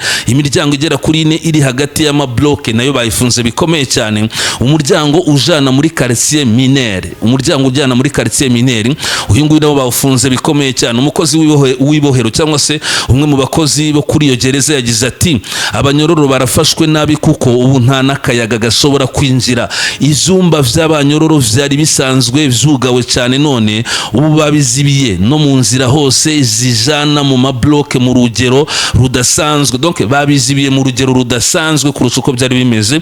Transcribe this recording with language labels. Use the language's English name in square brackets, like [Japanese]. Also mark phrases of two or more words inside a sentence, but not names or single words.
[Kinyarwanda] Imiryango igera kuri 4 iri hagati y'amabloke nayo bayifunze bikomeye cyane. Umuryango ujana muri quartier minere, uyu nguyu nabo bawufunze bikomeye cyane. Umukozi w'ibohero cyangwa se umwe mu bakozi bo kuri iyo gereza yagize ati abanyororo abanyororo barafashwe nabi kuko ubu nta n'akayaga gashobora kwinjira. [Rundi] Ivyumba vy'abanyororo vyari bisanzwe vyugawe cyane, none ubu babizibiye no mu nzira hose zijana mu mabloke mu rugero rudasanzwe. [Kinyarwanda] Donc babizibiye mu rugero rudasanzwe kurusha uko byari bimeze.